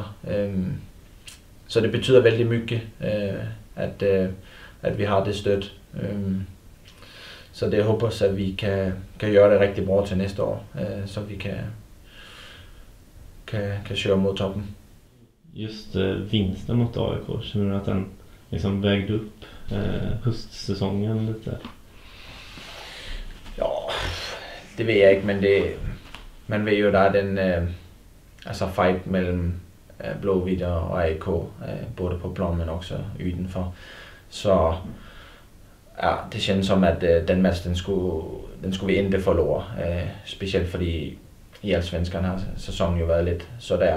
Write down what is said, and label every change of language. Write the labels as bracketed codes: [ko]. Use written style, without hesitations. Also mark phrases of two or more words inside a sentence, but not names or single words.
[da] Så det betyder vældig mycket at vi har det støt. Så det håber at vi kan gøre det rigtig bra til næste år, [sv] så vi kan köra mot toppen. Just vinsten mot AIK, känner du att den liksom vägde upp höstsäsongen lite? [da] Ja, det ved jeg ikke, men man ved jo, der er den fight mellem Blåvitt og AIK, både på plan, men også udenfor. Så ja, [sv] det känns som [da] at den match, den skulle vi ikke forlore, specielt fordi i Allsvenskan har sæsonen jo været lidt så der.